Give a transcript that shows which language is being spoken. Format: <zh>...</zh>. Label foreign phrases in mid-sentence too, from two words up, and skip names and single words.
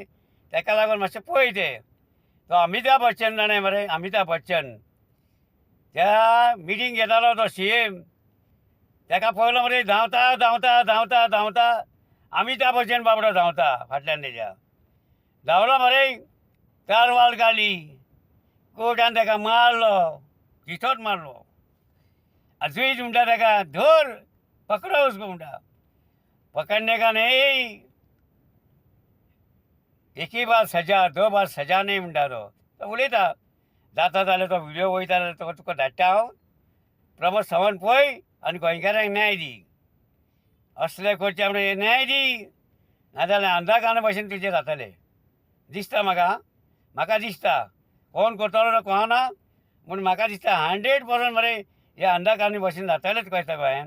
<kok>तेका लागून मातशें पळय ते तो अमिताभ बच्चन जाणें मरे अमिताभ बच्चन त्या मिटींग घेतालो तो CM तेका पळयलो मरे धांवता धांवता धांवता धांवता अमिताभ बच्चन बाबडो धांवता फाटल्यान तेज्या धांवलो मरे कारवाल काडली कोर्टान तेका मारलो तिथोच मारलो जुईज म्हणटा तेका धर</kok> <hi>पकडो उसको</hi> <kok>म्हणटा</kok> <hi>पकड़ने का नहीं एक ही बार सजा 2 बार सजा नहीं</hi> <kok>म्हणटा तो उलयता जाता जाल्यार तो व्हिडिओ वयता जाल्यार तो तुका धाडटा हांव प्रमोद सावंत पळय आनी गोंयकारांक न्याय दी असले करचे म्हणून न्याय दी नाजाल्यार अंधा काना भशेन तुजें जातलें दिसता म्हाका दिसता कोण करतलो तो कळना पूण म्हाका दिसता 100% मरे हे अंधा कानी भशेन जातलेंच कळटा गोंयान</kok>